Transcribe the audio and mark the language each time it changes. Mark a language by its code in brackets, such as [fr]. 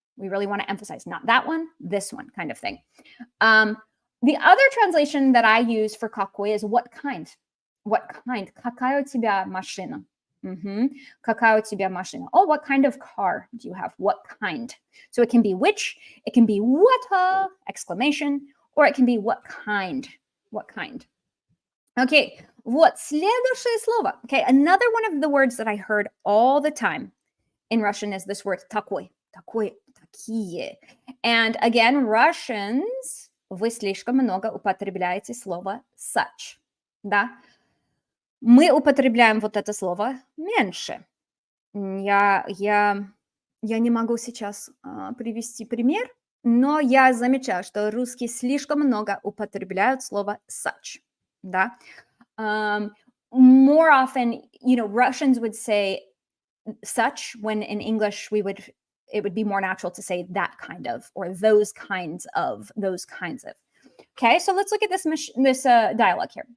[en] We really want to emphasize not that one, this one kind of thing. Um, the other translation that I use for какой is what kind. What kind? [ru] Какая у тебя машина? Какая у тебя машина? [en] Oh, what kind of car do you have? What kind? So it can be which, it can be what, exclamation, or it can be what kind. What kind? [ru] Okay, вот следующее слово. [en] Okay, another one of the words that I heard all the time in Russian is this word такой, такой, такие. And again, Russians, [ru] вы слишком много употребляете слово such, да? Мы употребляем вот это слово меньше. Я не могу сейчас привести пример, но я замечаю, что русские слишком много употребляют слово such, да? [en] More often, Russians would say such when in English it would be more natural to say that kind of or those kinds of. Okay, so let's look at this dialogue here.